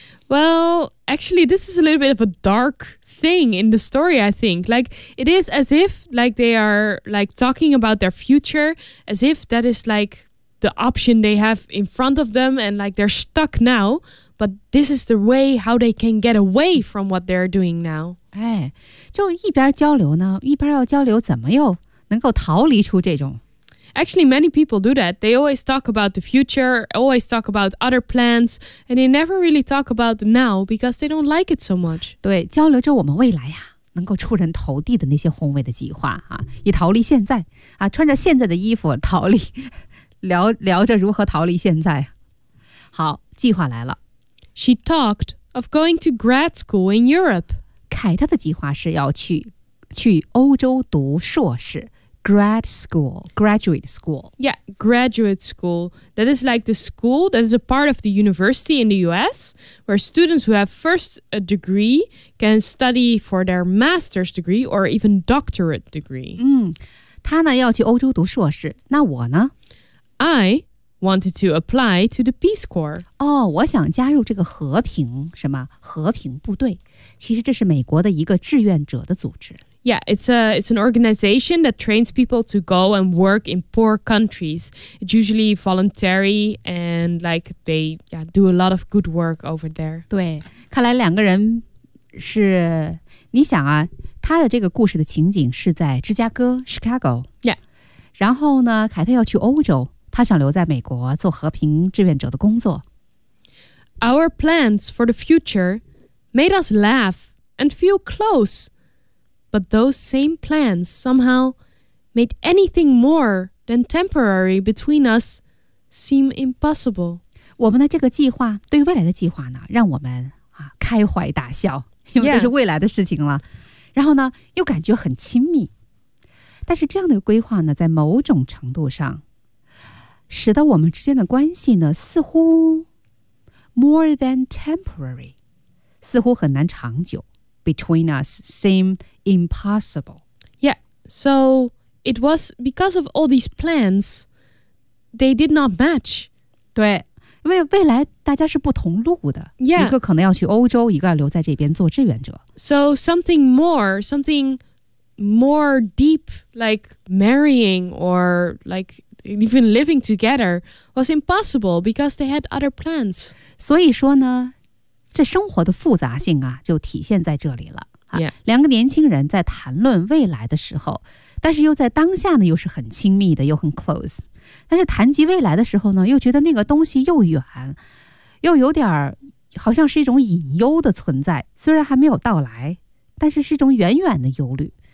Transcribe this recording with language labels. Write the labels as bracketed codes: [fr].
[en] Well, actually, this is a little bit of a dark thing in the story, I think. Like, it is as if, like, they are, like, talking about their future, as if that is, like... The option they have in front of them, and like they're stuck now, but this is the way how they can get away from what they're doing now. [zh] 哎，就一边交流呢，一边要交流，怎么又能够逃离出这种？ [en] Actually, many people do that. They always talk about the future, always talk about other plans, and they never really talk about now because they don't like it so much. [zh] 对，交流着我们未来呀。能够出人头地的那些宏伟的计划啊，以逃离现在啊，穿着现在的衣服逃离。聊着如何逃离现在。好，计划来了。 [en] She talked of going to grad school in Europe. [zh] 凯特的计划是要去欧洲读硕士 [en] graduate school. Yeah, graduate school. That is like the school that is a part of the university in the US, where students who have first a degree can study for their master's degree or even doctorate degree. [zh] 他呢要去欧洲读硕士，那我呢？ [en] I wanted to apply to the Peace Corps. [zh] 哦，我想加入这个和平，什么，和平部队。其实这是美国的一个志愿者的组织。 [en] Yeah, it's an organization that trains people to go and work in poor countries. It's usually voluntary and like they do a lot of good work over there. [zh] 对，看来两个人是，你想啊，他的这个故事的情景是在芝加哥 Chicago. [en] Yeah. [zh] 然后呢，凯特要去欧洲，他想留在美国做和平志愿者的工作。 [en] Our plans for the future made us laugh and feel close. But those same plans somehow made anything more than temporary between us seem impossible. [zh] 我们的这个计划，对于未来的计划呢，让我们啊开怀大笑，因为这是未来的事情了。 [en] Yeah. [zh] 然后呢，又感觉很亲密。但是这样的规划呢，在某种程度上，使得我们之间的关系呢，似乎 [en] more than temporary， [zh] 似乎很难长久。 [en] Between us seem impossible. Yeah, so it was because of all these plans, they did not match. [zh] 对，因为未来大家是不同路的。 [en] Yeah. [zh] 一个可能要去欧洲，一个要留在这边做志愿者。 [en] So something more deep, like marrying or like even living together, was impossible because they had other plans. [zh] 所以说呢，这生活的复杂性啊，就体现在这里了。 [en] Yeah. [zh] 两个年轻人在谈论未来的时候，但是又在当下呢，又是很亲密的，又很 close。但是谈及未来的时候呢，又觉得那个东西又远，又有点儿好像是一种隐忧的存在，虽然还没有到来，但是是一种远远的忧虑。